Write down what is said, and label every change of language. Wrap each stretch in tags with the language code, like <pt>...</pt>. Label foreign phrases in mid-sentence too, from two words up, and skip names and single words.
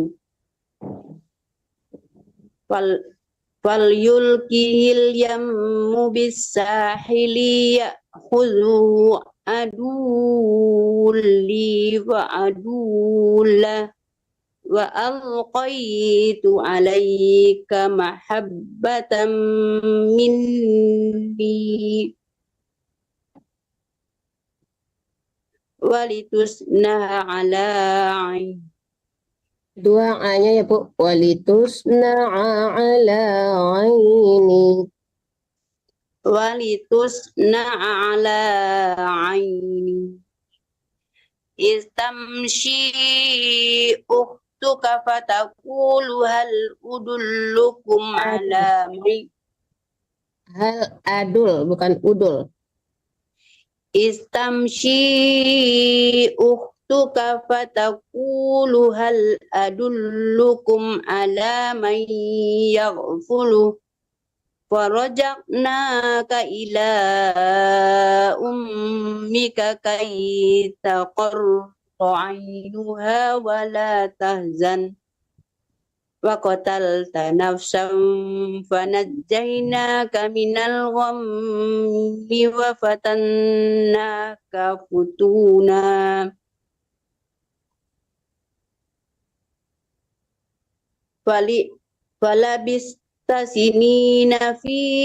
<ar>عدو لي وعدو له وألقيت عليك محبة مني ولتصنع على عيني.</ar> <id>Dua A-nya ya Bu,</id> <ar>ولتصنع على عيني. ولتصنع على عيني. إذ تمشي أختك فتقول هل أدلكم على هل أدل,</ar> <id>bukan udul.</id> <ar>إذ تمشي أختك فتقول هل أدلكم على من يكفله فرجعناك إلى أمك كي تقر عينها ولا تحزن وقتلت نفسا فنجيناك من الغم وفتناك فتونا فلبثت سنين في</ar>